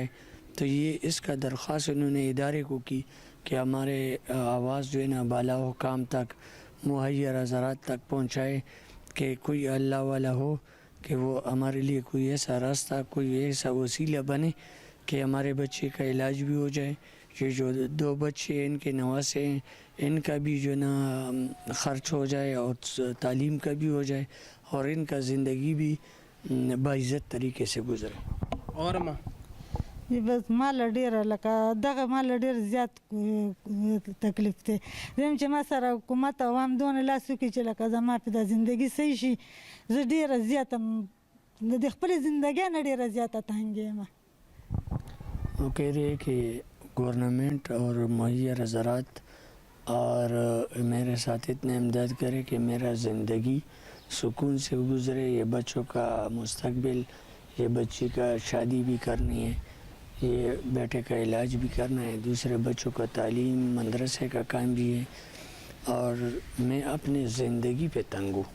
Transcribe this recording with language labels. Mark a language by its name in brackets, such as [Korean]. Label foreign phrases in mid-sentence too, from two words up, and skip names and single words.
[Urdu] تو یہ اس کا درخواست انہوں نے ادارے کو کی کہ ہمارے آواز جو ہے نا بالا حکام تک، مہیا حضرات تک پہنچائے کہ کوئی اللہ والا ہو کہ وہ ہمارے لیے کوئی ایسا راستہ، کوئی ایسا وسیلہ بنے کہ ہمارے بچے کا علاج بھی ہو جائے۔ یہ جو 2 بچے ان کے نواسے ہیں ان کا بھی جو نا خرچ ہو جائے اور تعلیم کا بھی ہو جائے اور ان کا زندگی بھی باعزت طریقے سے گزرے۔ اور ماں [Pashto] بس مال ډېره لکه دغه مال ډېر زیات تکلیف دی. زم چې ما سره حکومت او هم دونه لاس وکړي چې لکه زما په د زندګي صحیح شي، زه ډېره زیاته د خپلې زندګۍ نه ډېره زیاته تنګ یم. [Urdu] وہ کہہ رہے کہ گورنمنٹ اور مہیا حضرات اور میرے ساتھ اتنے امداد کرے کہ میرا زندگی سکون سے گزرے، یہ بچوں کا مستقبل، یہ بچی کا شادی بھی کرنی ہے، یہ بیٹے کا علاج بھی کرنا ہے، دوسرے بچوں کا تعلیم، مدرسے کا کام بھی ہے، اور میں اپنے زندگی پہ تنگ ہوں۔